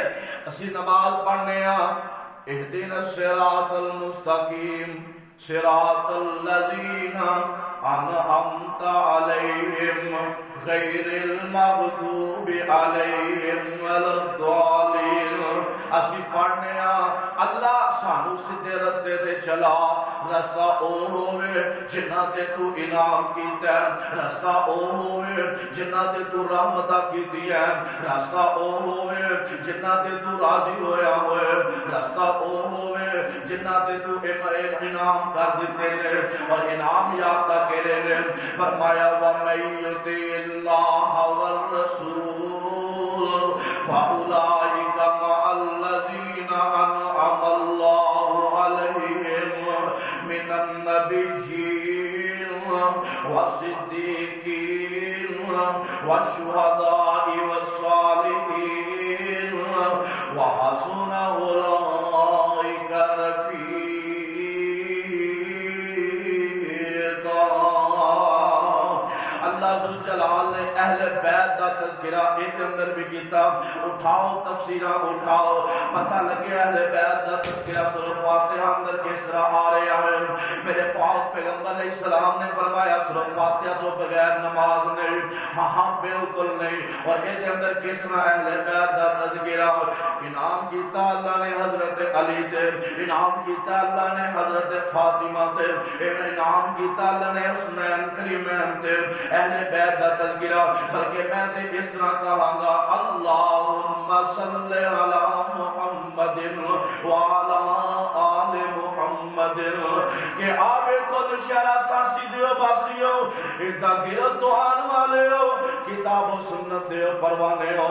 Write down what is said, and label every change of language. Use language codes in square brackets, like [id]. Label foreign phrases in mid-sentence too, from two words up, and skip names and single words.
[pa] اسی نماز پڑھنے [ar] اہدنا الصراط المستقیم صراط الذین انعمت علیہم غیر المغضوب علیہم ولا الضالین۔ [pa] اسی پڑھنے اللہ سانو سیدھے رستے تے چلا، رستہ او ہوئے جنہ تے تو انعام کیتا ہے، رستہ او ہوئے جنہ تے تو رحمتہ کیتی ہے، رستہ او ہوئے جنہ تے تو راضی ہویا ہوئے، رستہ او ہوئے جنہ تے تو انعام کر دیتے ہیں اور انعام یافتہ کرے نے۔ [ar] فرمایا وَمَن یُطِعِ اللَّهَ وَالرَّسُولَ فَأُولَٰئِکَ مَعَ الَّذِینَ أَنْعَمَ اللَّهُ عَلَيْهِم مِّنَ النَّبِيِّينَ وَالصِّدِّيقِينَ وَالشُّهَدَاءِ وَالصَّالِحِينَ وَحَسُنَ أُولَٰئِکَ رفیقا۔ [pa] اللہ ذوالجلال نے اہل بیت کا تذکرہ ایک اندر بھی کیتا۔ اٹھاؤ تفسیرہ اٹھاؤ، پتہ لگے اہل بیت دا تذکرہ سورہ فاتحہ اندر کس طرح آ رہا ہے. میرے پاک پیغمبر علیہ السلام نے فرمایا سورہ فاتحہ تو بغیر نماز نہیں. ہاں بالکل نہیں. اور اس اندر کس طرح اہل بیت دا تذکرہ انعام کیتا اللہ نے حضرت علی تے, انعام کیتا اللہ نے حضرت فاطمہ تے, انعام کیتا اللہ نے حسنین کریمین تے. اہل بیت دا تذکرہ بلکہ میں تے اس طرح کہاں گا [ar] اللہم صلی علی محمد وعلی آل محمد [pa] کہ آوے کل شہرہ سانسی دیو باسیو ادھا گرد تو آن والے ہو کتاب و سنت دیو پروانے ہو.